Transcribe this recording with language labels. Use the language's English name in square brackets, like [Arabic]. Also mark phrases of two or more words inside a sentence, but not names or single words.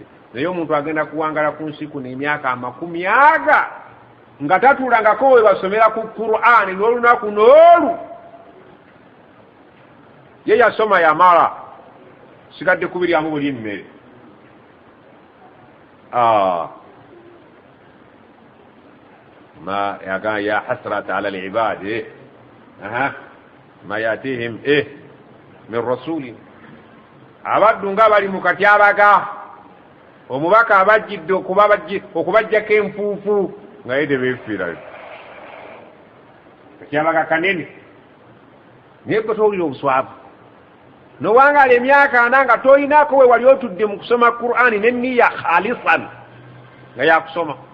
[Ganda] Naye omuntu agenda kuwangala ku nsi kuno emyaka 40 nga tatuulangako we basomera ku Qur'ani n'olunaku n'olu ye yasoma yamala sigadde kubiryamu buli mmere. [Arabic] ما يا حسرة على العباد ما يأتيهم من رسول [Ganda] abaddu nga bali mu katyabaga omubaka abajjidde okubajjako enfuufu nga yede beefiirayo katyabaga kanene naye gwe towulira obuswavu nowangala emyaka ana nga toyinako we wali otudde mu kusoma Qur'ani n'enniya khalisan nga yakusoma.